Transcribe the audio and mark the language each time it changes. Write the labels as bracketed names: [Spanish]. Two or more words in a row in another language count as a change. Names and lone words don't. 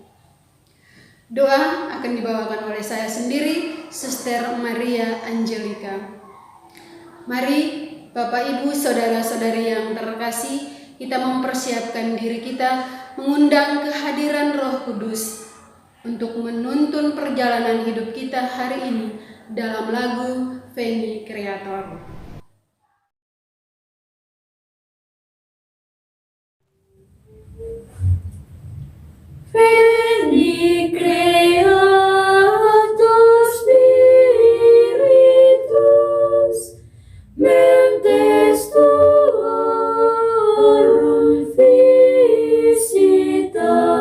[Indonesian] Doa akan dibawakan oleh saya sendiri, Suster Maria Angelika. Mari Bapak Ibu Saudara-saudari yang terkasih, kita mempersiapkan diri kita mengundang kehadiran Roh Kudus untuk menuntun perjalanan hidup kita hari ini dalam lagu Veni Creator. [Latin] Veni Creator Spiritus, mentes tuorum visita,